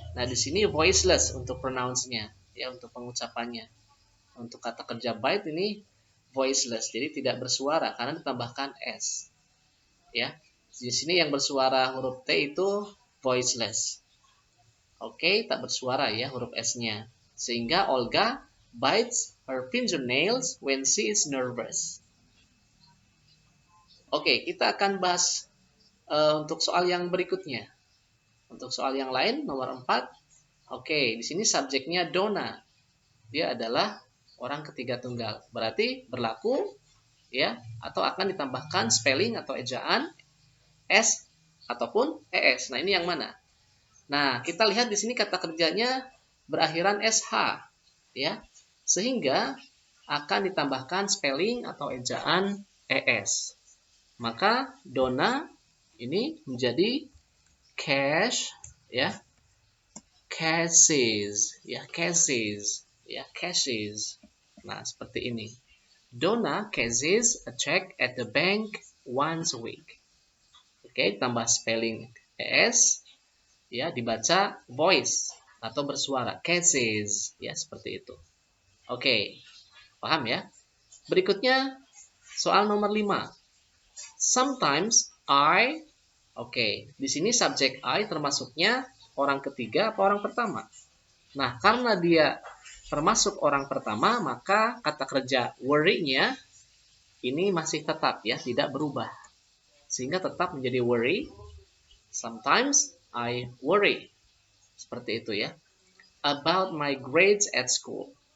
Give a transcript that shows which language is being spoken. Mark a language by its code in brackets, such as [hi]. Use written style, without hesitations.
[id] Nah, di sini voiceless untuk pronounce-nya, ya, untuk pengucapannya. Untuk kata kerja bite ini voiceless, jadi tidak bersuara karena ditambahkan s, ya. Di sini yang bersuara huruf T itu voiceless. Oke, tak bersuara ya huruf S-nya. Sehingga [en] Olga bites her fingernails when she is nervous. [id] Oke, kita akan bahas untuk soal yang berikutnya. Untuk soal yang lain, nomor 4. Oke, di sini subjeknya Donna. Dia adalah orang ketiga tunggal. Berarti berlaku, ya, atau akan ditambahkan spelling atau ejaan S ataupun ES. Nah, ini yang mana? Nah, kita lihat di sini kata kerjanya berakhiran SH, ya. Sehingga akan ditambahkan spelling atau ejaan ES. Maka Donna ini menjadi cash, ya. Cashes, ya, cashes, ya, cashes. Nah, seperti ini. [en] Donna cashes a check at the bank once a week. [id] Oke, tambah spelling ES. Ya, dibaca voice atau bersuara, cases, ya, seperti itu. Oke, paham ya? Berikutnya soal nomor 5. [en] Sometimes I, [id] oke, di sini subjek I termasuknya orang ketiga apa orang pertama? Nah, karena dia termasuk orang pertama, maka kata kerja worry-nya ini masih tetap, ya, tidak berubah. Sehingga tetap menjadi worry. [en] Sometimes I worry. [id] Seperti itu ya. [en] About my grades at school.